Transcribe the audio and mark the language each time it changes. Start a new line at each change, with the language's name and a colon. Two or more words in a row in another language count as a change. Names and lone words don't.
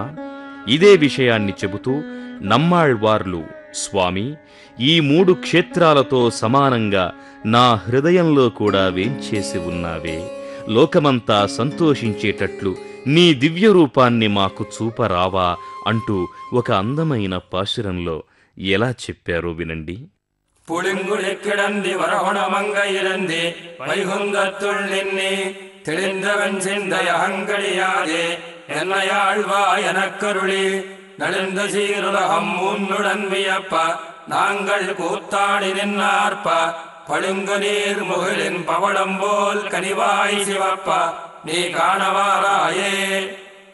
Telugu: ఇదే విషయాన్ని చెబుతూ నమ్మాళ్వార్లు, స్వామి ఈ 3 క్షేత్రాలతో సమానంగా నా హృదయంలో కూడా వేంచేసి ఉన్నావే, లోకమంతా సంతోషించేటట్లు నీ దివ్య రూపాన్ని మాకు చూపరావా అంటూ ఒక అందమైన పాశురంలో ఎలా చెప్పారో వినండి.
Tamil: புளிங்குழிக்கிடந்தி வரகுணமங்கையிறந்தி வைகுந்தத்துள் நின்னி தெளிந்தவன் சிந்தை அகங்கடியாதே என்னையாழ்வா எனக்கருளி நலிந்த சீருலகம் உன்னுடன் வியப்ப நாங்கள் கூத்தாடி நின்னார்ப்ப பழுங்கு நீர் முகிலின் பவளம் போல் கனிவாய் சிவப்ப நீ காணவாராயே.